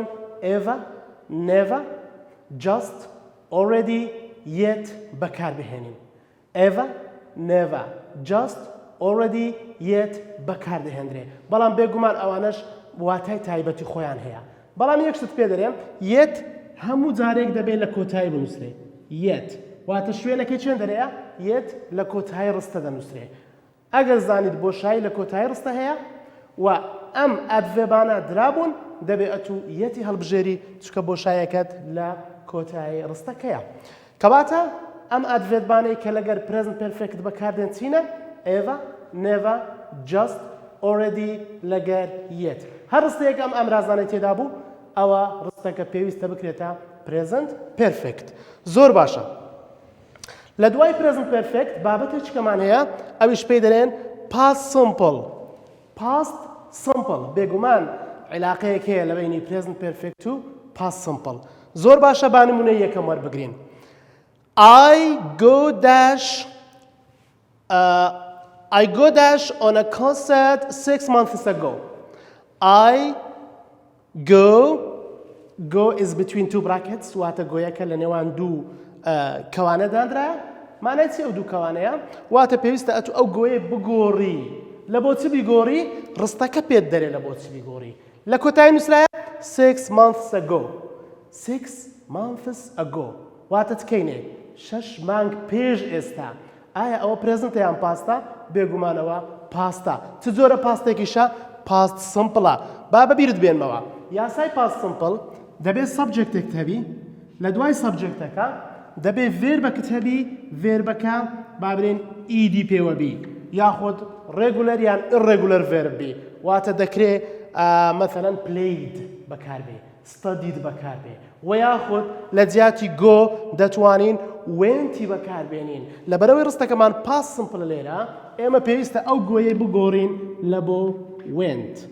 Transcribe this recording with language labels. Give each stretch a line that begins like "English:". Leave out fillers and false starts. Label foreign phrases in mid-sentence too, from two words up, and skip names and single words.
English: ever never just already yet
Central Kurdish: بەکار بهێنین
English: ever never just already yet
Central Kurdish: بەکار دەهێنرێ بەڵام بێگومان ئەوانەش واتای تایبەتی خۆیان هەیە بەڵام یەکشت پێ دەرێم yet هەموو جارێک دەبێت لە کۆتایی بنووسرێ yet واتە شوێنەکەی چێن دەرەیە yet لە کۆتایی ڕستە دەنووسرێ ئەگەر زانیت بۆشایی لە کۆتایی ڕستە هەیە و ئەم ئەدڤێبانە درابوون دەبێت ئەتو یەتی هەڵبژێری چکە بۆشایەکەت لە کۆتایی ڕستەکەیە کەواتە ئەم ئەدڤێبانەی کە لەگەر
English: present perfect
Central Kurdish: بەکاردێن چینە
English: ever never just already
Central Kurdish: لەگەر yet هەر ڕستەیەک ئەم ئەمرازانەی تێدا بوو ئەوە ڕستەکە پێویستە بکرێتە
English: present perfect
Central Kurdish: زۆر باشە لە دوای
English: present perfect
Central Kurdish: بابەتێکمان هەیە ئەویش پێی دەڵێن past simple بێگومان علاقەیەک هەیە لە بینی
English: present perfect
Central Kurdish: و
English: past simple
Central Kurdish: زۆر باشە با نمونەی یەکەم وەربگرین
English: I go dash on a concert 6 months ago. I go is between two brackets
Central Kurdish: واتە گۆیەکە لە نێوان دوو کەوانە دانرایە مانای چی ئەو دوو کەوانەیە واتە پێویستە ئەتو ئەو گۆیە بگۆڕی لە بۆ چی بیگۆڕی ڕستەکە پێت دەرێ لە بۆ چی بیگۆڕی لە کۆتایی نووسرایە
English: 6 months ago 6 months ago
Central Kurdish: واتە چکەینێ 6 مانگ پێش ئێستا ئایا ئەوە پرێزنتە یان پاستە بێگومانەوە پاستە چ جۆرە پاستێکیشە
English: past simple
Central Kurdish: با بەبیرت بێنمەوە یاسای پاست سمپڵ دەبێت سەبجێکتێک هەبی لە دوای سەبجێکتەکە دەبێت ڤێربەکت هەبی ڤێربەکە با بڵێن ئیدی پێوە بی یاخود ڕێگولەر یان ئڕێگولەر ڤێرب بی واتە دەکرێت مەثەلەن پلەید بەکاربێ ستەدید بەکاربێ و یاخود لە جیاتی گۆ دەتوانین وێنتی بەکاربێنین لەبەرەوەی ڕستەکەمان
English: past simple
Central Kurdish: لێرە ئێمە پێویستە ئەو گۆیەی بگۆڕین لە بۆ وێنت